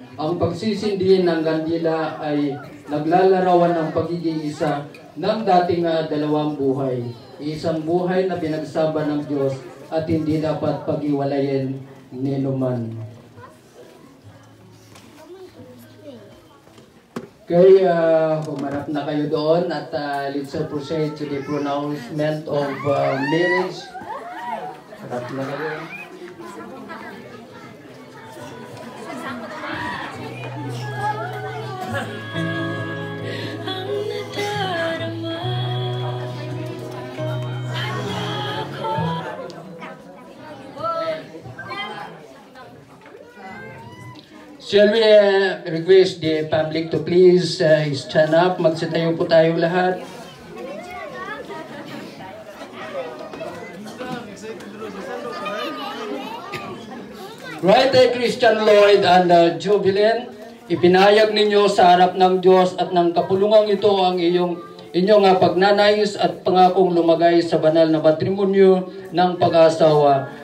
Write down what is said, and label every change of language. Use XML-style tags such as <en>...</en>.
<tl>Ang pagsisindi ng kandila ay naglalarawan ng pagiging isa ng dating dalawang buhay. Isang buhay na pinagsama ng Diyos at hindi dapat pag-iwalayin ni numan. Okay, humarap na kayo doon at</tl> <en>let's proceed to the pronouncement of marriage.</en> <tl>Harap na kayo.</tl> <en>Shall we request the public to please stand up?</en> <tl>Magsitayo po tayo lahat. Right, Christian Lloyd and Jubilin, ipinahayag ninyo sa harap ng Diyos at ng kapulungang ito ang inyong pagnanais at pangakong lumagay sa banal na matrimonyo ng pag-asawa.</tl>